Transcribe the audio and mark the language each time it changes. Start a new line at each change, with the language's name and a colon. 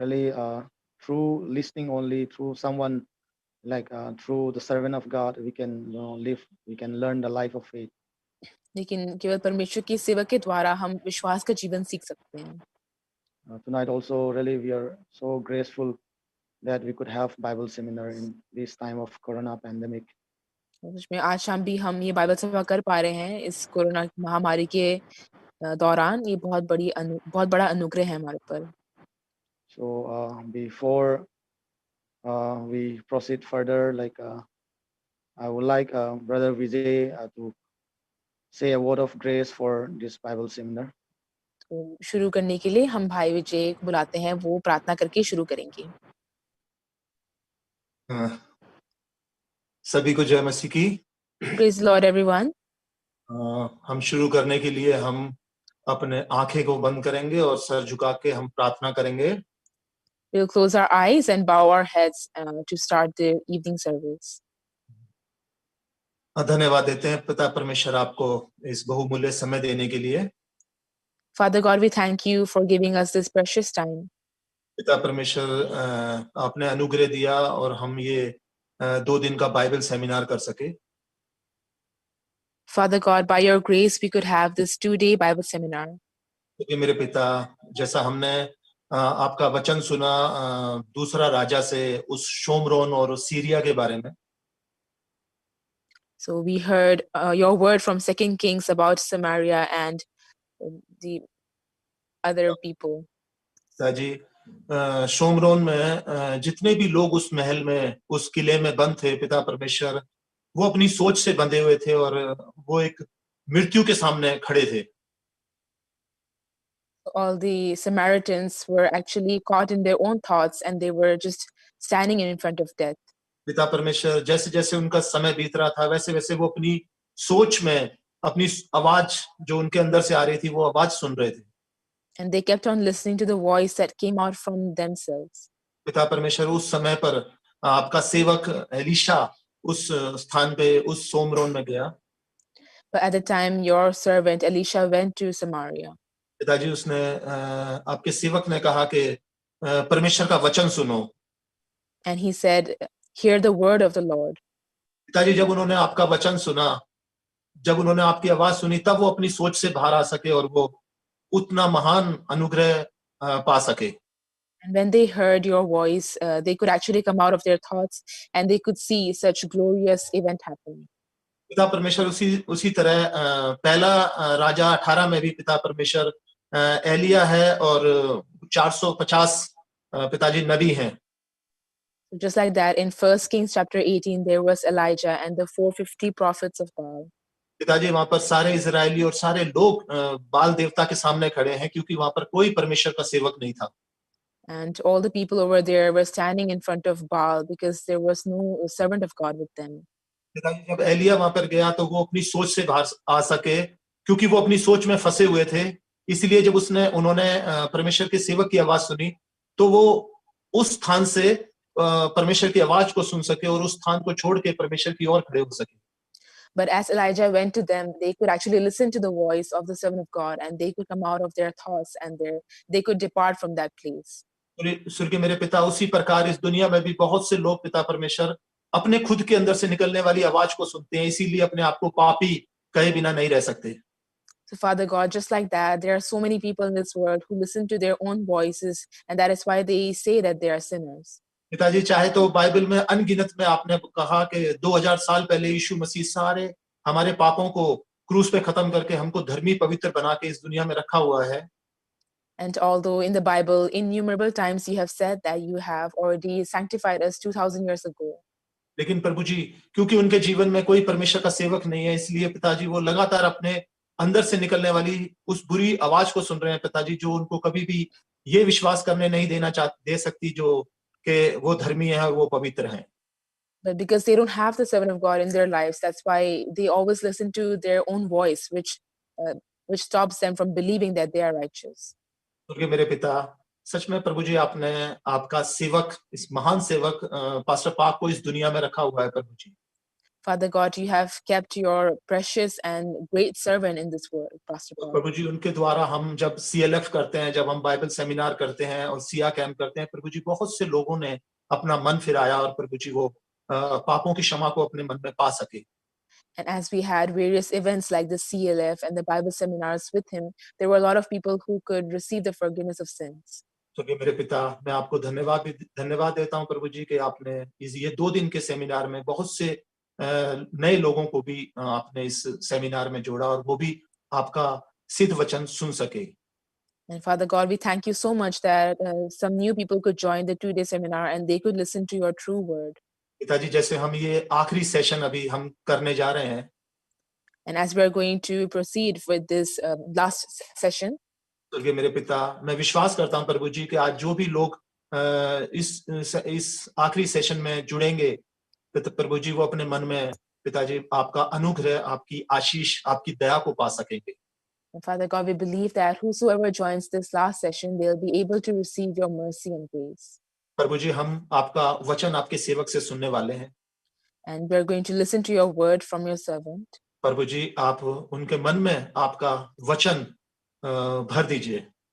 English: really through listening only through someone like through the servant of God we can live, we can learn the life of faith.
Hindi: लेकिन केवल परमेश्वर की सेवा के द्वारा हम विश्वास का जीवन सीख सकते हैं।
English: Tonight also really we are so graceful that we could have Bible seminar in this time of Corona pandemic.
Hindi: सच में आज शाम भी हम ये बाइबल सभा कर पा रहे हैं इस कोरोना महामारी के दौरान। ये बहुत बड़ा अनुग्रह है हमारे ऊपर।
English: So before we proceed further, like I would like Brother Vijay to say a word of grace for this Bible seminar.
Hindi: तो शुरू करने के लिए हम भाई विजय को बुलाते हैं, वो प्रार्थना करके शुरू करेंगे। सभी को जय मसीह की।
English: Praise the Lord everyone.
Hindi: हम शुरू करने के लिए हम अपने आंखें को बंद करेंगे और सर झुका के हम प्रार्थना करेंगे।
English: We'll close our eyes and bow our heads to start the evening service.
Hindi: धन्यवाद देते हैं पिता परमेश्वर आपको इस बहुमूल्य समय देने के लिए।
English: Father God, we thank you for giving us this precious time.
Hindi: पिता परमेश्वर आपने अनुग्रह दिया और हम ये 2 दिन का बाइबल सेमिनार कर सके।
English: Father God, by your grace we could have this 2-day Bible seminar.
Hindi: क्योंकि मेरे पिता जैसा हमने आपका वचन सुना दूसरा राजा से उस शोमरोन और सीरिया के बारे में।
English: So we heard your word from 2 Kings about Samaria and the other people.
Hindi: Ji Shomron में जितने भी लोग उस महल में उस किले में बंद थे पिता परमेश्वर वो अपनी सोच से बंधे हुए थे और वो एक मृत्यु के सामने खड़े थे।
English: All the Samaritans were actually caught in their own thoughts and they were just standing in front of death.
Hindi: पिता परमेश्वर जैसे जैसे उनका समय बीत रहा था वैसे वैसे वो अपनी सोच में अपनी आवाज जो उनके अंदर से आ रही थी वो आवाज सुन रहे थे।
English: And they kept on listening to the voice that came out from themselves.
Hindi: पिता परमेश्वर उस समय पर आपका सेवक एलीशा उस स्थान पे उस सोमरोन में गया।
English: But at the time your servant Elisha went to Samaria.
Hindi: पिताजी उसने आपके सेवक ने कहा कि परमेश्वर का वचन सुनो।
English: And he said, hear the word of the Lord.
Hindi: पिताजी जब उन्होंने आपका वचन सुना, जब उन्होंने आपकी आवाज सुनी तब वो अपनी सोच से बाहर आ सके और वो उतना महान अनुग्रह पा सके।
English: And when they heard your voice, they could actually come out of their thoughts and they could see such glorious event happening.
Hindi: पिता परमेश्वर उसी तरह पहला राजा 18 में भी पिता परमेश्वर एलिया है और 450 पिताजी नबी हैं।
English: Just like that, in 1 Kings chapter 18, there was Elijah and the 450 prophets of Baal.
Hindi: पिताजी वहां पर सारे इजरायली और सारे लोग बाल देवता के सामने खड़े हैं क्योंकि वहां पर कोई परमेश्वर का सेवक नहीं था।
English: And all the people over there were standing in front of Baal because there was no servant of God with them.
Hindi: पिताजी जब एलिया वहां पर गया तो वो अपनी सोच से बाहर आ सके क्योंकि वो अपनी सोच में फंसे हुए थे। इसलिए जब उन्होंने परमेश्वर के सेवक की आवाज सुनी तो वो उस स्थान से परमेश्वर की आवाज को सुन सके और उस स्थान को छोड़ के परमेश्वर की ओर खड़े हो सके।
English: But as Elijah went to them, they could actually listen to the voice of the servant of God and they could come out of their thoughts and they could depart from that place.
Hindi: स्वर्गीय मेरे पिता उसी प्रकार इस दुनिया में भी बहुत से लोग पिता परमेश्वर अपने खुद के अंदर से निकलने वाली आवाज को सुनते हैं, इसीलिए अपने आप को पापी कहे बिना नहीं रह सकते।
English: So Father God, just like that, there are so many people in this world who listen to their own voices and that is why they say that they are sinners.
Hindi: पिताजी चाहे तो बाइबल में अनगिनत में आपने कहा कि 2000 साल पहले यीशु मसीह सारे हमारे पापों को क्रूस पे खत्म करके हमको धर्मी पवित्र बना के इस दुनिया में रखा हुआ है।
English: And although in the Bible innumerable times you have said that you have already sanctified us 2000 years ago.
Hindi: लेकिन प्रभु जी क्योंकि उनके जीवन में कोई परमेश्वर का सेवक नहीं है इसलिए पिताजी वो लगातार अपने अंदर से निकलने वाली उस बुरी आवाज को सुन रहे हैं पिताजी, जो उनको कभी भी ये विश्वास करने नहीं दे सकती जो कि वो धर्मी है और वो पवित्र हैं।
English: But because they don't have the servant of God in their lives, that's why they always listen to their own voice, which stops them from believing that they are righteous.
Hindi: क्योंकि मेरे पिता सच में प्रभु जी आपने आपका सेवक इस महान सेवक पास्टर पाक को इस दुनिया में रखा हुआ है प्रभु जी।
English: Father God, you have kept your precious and great servant in this world, Pastor Paul.
Hindi: प्रभु जी उनके द्वारा हम जब CLF करते हैं, जब हम बाइबल सेमिनार करते हैं और सिया कैंप करते हैं, प्रभु जी बहुत से लोगों ने अपना मन फिराया और प्रभु जी वो पापों की क्षमा को अपने मन में पा सके।
English: And as we had various events like the CLF and the Bible seminars with him, there were a lot of people who could receive the forgiveness of sins.
Hindi: तो कि मेरे पिता, मैं आपको धन्यवाद देता हूं प्रभु जी कि आपने ये 2 दिन के सेमिनार में बहुत से नए लोगों को भी आपने इस सेमिनार में जोड़ा और वो भी आपका सिद्ध वचन सुन सके।
English: And Father God, we thank you so much that some new people could join the 2-day seminar and they could listen to your true word.
Hindi: पिताजी, जैसे हम ये आखिरी सेशन अभी हम करने जा रहे हैं,
English: And as we are going to proceed with this last session,
Hindi: स्वर्गीय मेरे पिता, मैं विश्वास करता हूं प्रभु जी कि आज जो भी लोग इस आखिरी सेशन में जुड़ेंगे, तो प्रभु जी वो अपने मन में पिताजी आपका अनुग्रह, आपकी आशीष, आपकी दया को पा सकेंगे।
English: and Father God, we believe that whosoever joins this last session, they'll be able to receive your mercy and grace.
Hindi: प्रभु जी हम आपका वचन आपके सेवक से सुनने वाले हैं।
English: And we're going to listen to your word from your servant.
Hindi: प्रभु जी आप उनके मन में आपका वचन भर दीजिए।